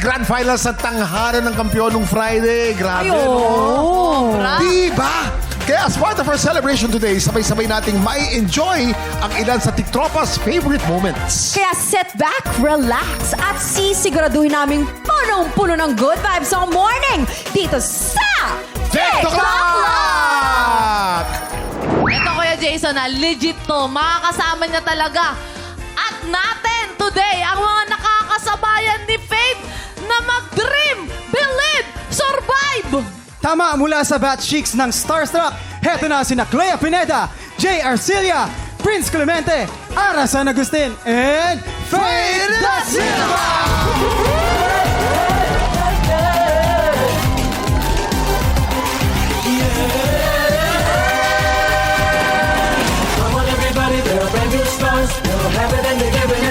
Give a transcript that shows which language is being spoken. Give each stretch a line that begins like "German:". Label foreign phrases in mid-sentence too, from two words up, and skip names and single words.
Filipino: quarterfinals sa tangharan ng kampyon nung Friday. Grabe, no? Diba? Kaya
English: as part of our celebration today,
Filipino: sabay-sabay nating may enjoy ang ilan sa
English: TikTropa's favorite moments.
Filipino: Kaya
English: sit back,
Filipino: relax, at sisiguraduhin naming punong-puno ng
English: good vibes
Filipino: sa morning dito sa TikTok! Ito, Kuya Jason, legit to. Makakasama niya talaga. At natin today, ang mga nakakasabayan ni Faith na mag-
English: dream, believe, survive!
Filipino: Tama mula sa Batch Chicks ng Starstruck. Heto na sina Clea Pineda, Jay Arcilia, Prince Clemente, Ara San Agustin, and Faith Da Silva!
English: Come on, everybody, they're brand new stars. They'll have it and they're giving it.